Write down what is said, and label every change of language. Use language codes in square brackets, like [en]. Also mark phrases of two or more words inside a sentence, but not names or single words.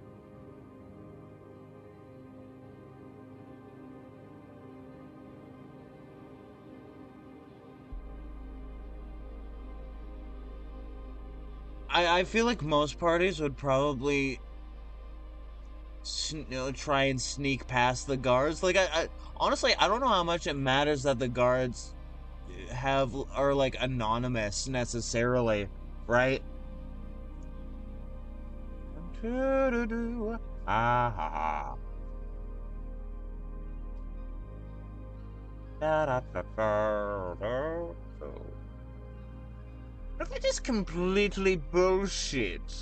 [en] I feel like most parties would probably try and sneak past the guards. Like I honestly I don't know how much it matters that the guards are like anonymous necessarily, right? Ah ha ha. Da, da, da, da, da, da. What if I just completely bullshit?